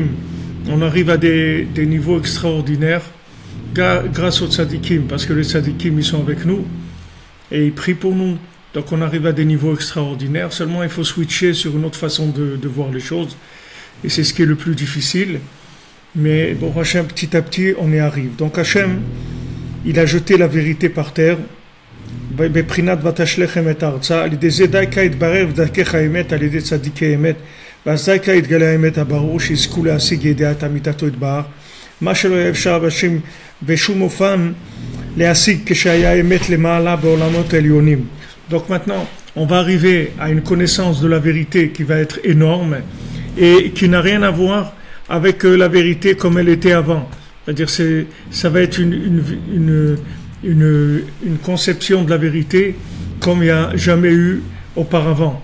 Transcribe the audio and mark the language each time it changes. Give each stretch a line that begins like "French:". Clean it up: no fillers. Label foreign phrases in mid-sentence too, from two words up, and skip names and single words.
French: On arrive à des niveaux extraordinaires grâce aux tzadikim, parce que les tzadikim, ils sont avec nous et ils prient pour nous. Donc on arrive à des niveaux extraordinaires. Seulement il faut switcher sur une autre façon de voir les choses, et c'est ce qui est le plus difficile. Mais bon, Hachem, petit à petit, on y arrive. Donc Hachem, il a jeté la vérité par terre.
Hebrew: בבחינת ותשלכם את הארצה, על ידי זה דייקה יתברר ודרכך האמת על ידי צדיקי אמת, ואז דייקה יתגלה האמת הברור שיזכו להשיג ידיעת אמיתתו יתברך, מה שלא היה אפשר בשום אופן להשיג כשהיה האמת למעלה בעולמות העליונים.
French: Donc maintenant, on va arriver à une connaissance de la vérité qui va être énorme et qui n'a rien à voir avec la vérité comme elle était avant. C'est-à-dire ça va être une conception de la vérité comme il n'y a jamais eu auparavant.